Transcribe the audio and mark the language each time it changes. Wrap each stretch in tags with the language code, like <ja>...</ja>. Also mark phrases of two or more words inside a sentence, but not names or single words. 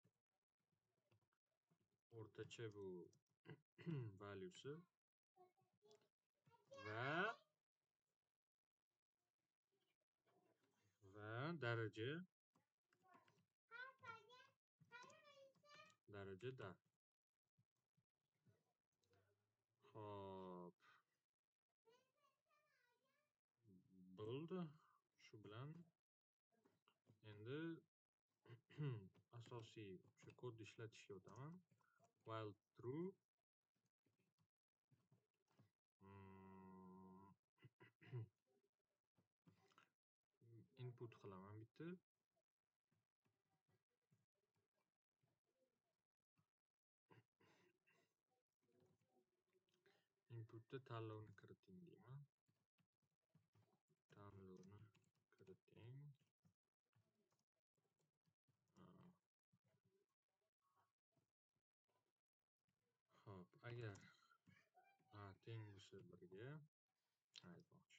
<uz>O'rtacha bu valyusi va daraja dar. Xo'p, bo'ldi. Shu bilan endi asosiy shu kodni ishlatishga o'taman.</uz> <en>While true input</en> <uz>qilaman bitta. Inputda tanlovni kiriting deyman. Tanlovni kiriting. Xo'p, agar teng bo'lsa 1 ga aytmoqchi.</uz>